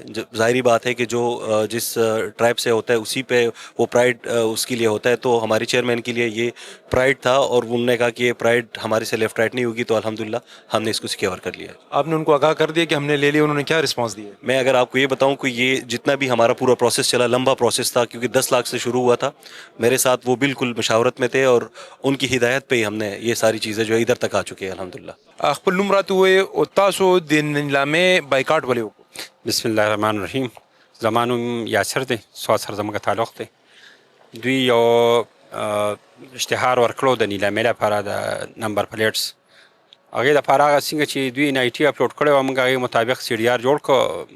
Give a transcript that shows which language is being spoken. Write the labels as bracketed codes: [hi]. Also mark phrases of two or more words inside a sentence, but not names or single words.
[ur] ظاہری بات ہے کہ جو جس ٹرائب سے ہوتا ہے اسی پہ وہ پرائڈ اس کے لیے ہوتا ہے, تو ہمارے چیئرمین کے لیے یہ پرائڈ تھا, اور انہوں نے کہا کہ یہ پرائڈ ہمارے سے [en] left right [ur] نہیں ہوگی, تو الحمدللہ ہم نے اس کو سیکیور کر لیا. آپ نے ان کو آگاہ کر دیا کہ ہم نے لے لیا, انہوں نے کیا رسپانس دیا؟ میں اگر آپ کو یہ بتاؤں کہ یہ جتنا بھی ہمارا پورا پروسیس چلا, لمبا پروسیس تھا, کیونکہ 10 لاکھ سے شروع ہوا تھا. میرے ساتھ وہ بالکل مشاورت میں تھے, اور ان کی ہدایت پہ ہی ہم نے یہ ساری چیزیں جو ہے ادھر تک آ چکے ہیں الحمدللہ. [ps] خپل نوم راته ووایئ او تاسو د نیلامې بایکاټ ولې وکړو؟ [ar] بسم الله الرحمن الرحیم. [ps] زما نوم یاسر دی, سوات سره زموږ تعلق دی. دوی یو اشتهار ورکړو د نیلامې لپاره د نمبر پلیټس. هغې دپاره هغه څنګه چې دوی ان آی ټي اپلوډ کړی وه, موږ هغې مطابق سی ډي آر جوړ کړو.